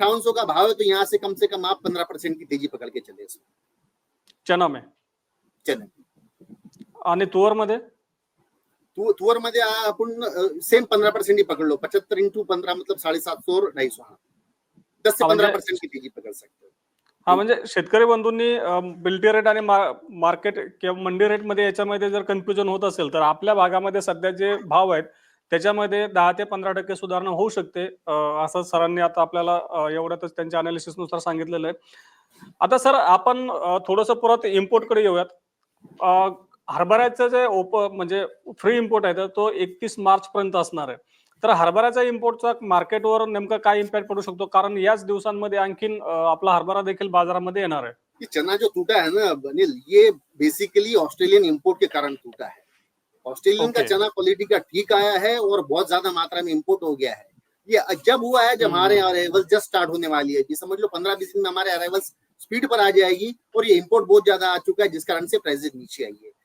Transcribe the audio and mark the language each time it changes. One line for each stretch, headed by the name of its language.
Hindi: 5800 का भाव है तो यहाँ से कम आप 15% की तेजी पकड़ के चले इसमें चना में चने।
Marathi: आणि तुअर मध्ये तुअर मध्ये आपण सेम
Hindi: 15% ही पकड़ लो, 75 इंटू 15 मतलब 750 और 250। हाँ 10 से 15% की तेजी पकड़ सकते हो।
Marathi: हा म्हणजे शेतकरी बंधूंनी बिल्टी रेट आणि मार्केट किंवा मंडी रेट मध्ये याच्यामध्ये जर कन्फ्युजन होत असेल तर आपल्या भागामध्ये सध्या जे भाव आहेत त्याच्यामध्ये 10 ते 15% सुधारणा होऊ शकते, असं सरांनी आता आपल्याला एवढ्यातच त्यांच्या अनालिसिस नुसार सांगितलेलं आहे. आता सर आपण थोडंसं परत इम्पोर्ट कडे येऊयात. हरभऱ्याचं जे म्हणजे फ्री इम्पोर्ट आहे तर तो 31 मार्च पर्यंत असणार आहे. तर हरभऱ्याचा इम्पोर्टचा मार्केटवर नेमका काय इम्पॅक्ट पडू शकतो, कारण याच दिवसांमध्ये आणखीन आपला हरभरा देखील बाजारामध्ये येणार आहे.
Hindi: ये चना जो टूटा है ना अनिल, ये बेसिकली ऑस्ट्रेलियन इंपोर्ट के कारण टूटा है। ऑस्ट्रेलियन का चना क्वालिटी का ठीक आया है और बहुत ज्यादा मात्रा में इंपोर्ट हो गया है। ये जब हुआ है जब हमारे अराइवल जस्ट स्टार्ट होने वाली है, समझ लो 15-20 दिन में हमारे अराइवल स्पीड पर आ जाएगी और ये इंपोर्ट बहुत ज्यादा आ चुका है जिस कारण से प्राइसेस नीचे आई है।